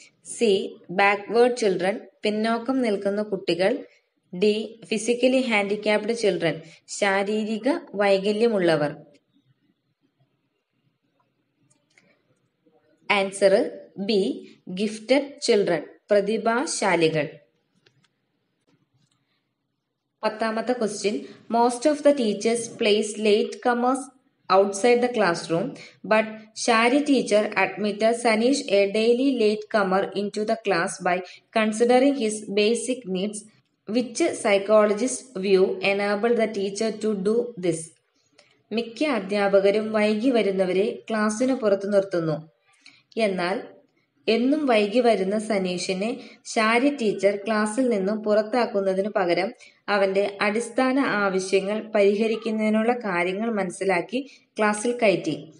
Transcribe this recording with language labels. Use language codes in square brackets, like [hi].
[en] C backward children, [ml] പിന്നോക്കം നിൽക്കുന്ന കുട്ടികൾ. [en] D physically handicapped children, [ml] ശാരീരിക വൈകല്യമുള്ളവർ. [en] answer B gifted children, [ml] പ്രതിഭാശാലികൾ. പത്താമത്തെ question, [en] Most of the teachers place late comers outside the classroom, but Shari teacher admitted Sanish, a daily latecomer, into the class by considering his basic needs. Which psychologist view enabled the teacher to do this? [ml] മിക്ക അധ്യാപകരും വൈകി വരുന്നവരെ ക്ലാസ്സിന് പുറത്തു നിർത്തുന്നു. എന്നാൽ എന്നും വൈകി വരുന്ന സനീഷിനെ ഷാരി ടീച്ചർ ക്ലാസ്സിൽ നിന്നും പുറത്താക്കുന്നതിനു പകരം അവന്റെ അടിസ്ഥാന ആവശ്യങ്ങൾ പരിഹരിക്കുന്നതിനുള്ള കാര്യങ്ങൾ മനസ്സിലാക്കി ക്ലാസ്സിൽ കയറ്റി.